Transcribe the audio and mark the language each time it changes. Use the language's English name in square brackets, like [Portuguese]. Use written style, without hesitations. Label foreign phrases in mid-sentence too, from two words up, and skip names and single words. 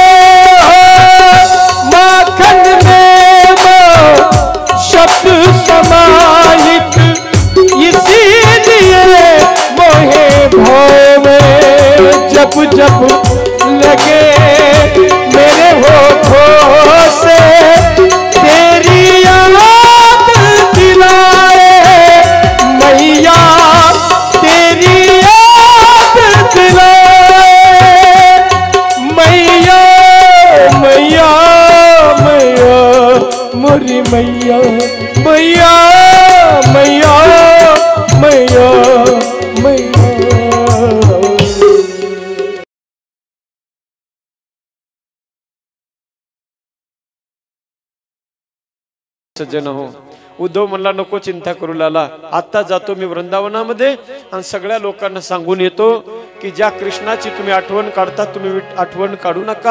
[Hindi] माखन में वो शब्द समाहित इसीलिए मोहे भावे। जब जब लगे मेरे होठों से तेरी याद दिलाए मैया, तेरी याद दिलाए मैया। मैया मैया मोरी मैया, मैया मैया मैया मैया। [Marathi] सज्जन हो, उद्धव म्हणला नको चिंता करू लाला, आता जातो मी वृंदावनामध्ये आणि सगळ्या लोकांना सांगून येतो की ज्या कृष्णाची तुम्ही आठवण काढता तुम्ही आठवण काढू नका.